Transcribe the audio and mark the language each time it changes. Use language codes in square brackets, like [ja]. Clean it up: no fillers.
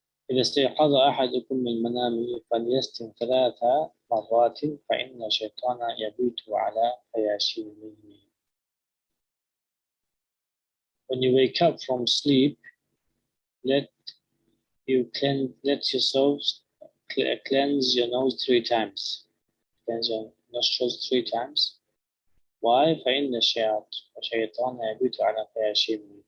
[ar] إذا استيقظ أحدكم من منامه فليستم 3 مرات فإن الشيطان يبيت على خياشيمه. [en] When you wake up from sleep, let yourselves cleanse your nose 3 times. Cleanse your nostrils 3 times. Why? [ar] فإن الشيطان يبيت على خياشيمه.